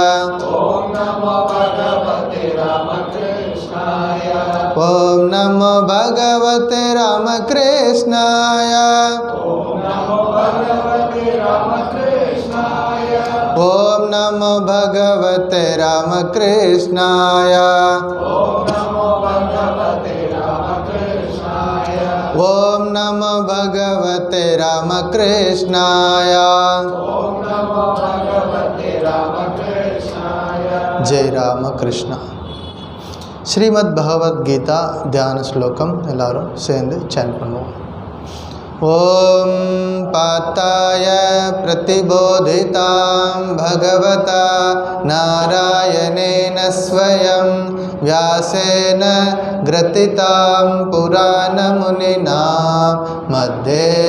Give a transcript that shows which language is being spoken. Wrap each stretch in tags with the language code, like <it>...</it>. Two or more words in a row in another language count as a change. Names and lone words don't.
<sa>ॐ नमो भगवते रामकृष्णाय ॐ नमो भगवते रामकृष्णाय ॐ नमो भगवते रामकृष्णाय। जय रामकृष्ण।</sa> <ta>ஸ்ரீமத் பகவத்கீதா தியான ஸ்லோகம் எல்லாரும் சேர்ந்து சேன் பண்ணுவோம்.</ta> <sa>ॐ पाताय प्रतिबोधितां भगवता नारायणेन स्वयं व्यासेन ग्रथितां पुराणमुनिना मध्ये</sa>